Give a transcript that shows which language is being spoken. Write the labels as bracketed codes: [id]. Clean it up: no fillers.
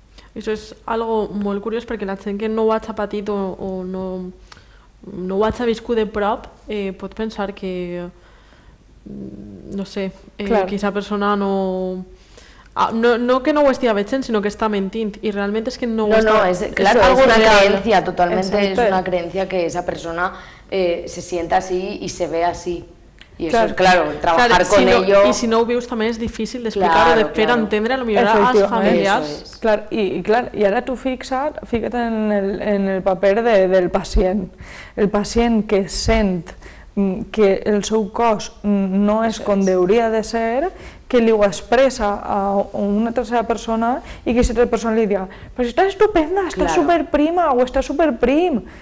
[ca] Això és algo molt curiós perquè la gent que no ho ha patit o no ho ha viscut de prop pot pensar que, no sé, que aquesta persona no que no ho estigui veient, sinó que està mentint [es] y realmente es que [ca] no ho està... [es] Claro, es una creencia totalmente, es una creencia que esa persona se sienta así y se ve así. Y eso es, claro, trabajar con ello... [ca] I si no ho vius també és difícil d'explicar o de fer entendre a lo millor als familiars. Clar, i ara tu fica't en el paper del pacient. El pacient que sent que el seu cos no és com hauria de ser, que li ho expressa a una tercera persona i que aquesta tercera persona li diga però si estàs estupenda, estàs superprima o estàs superprim.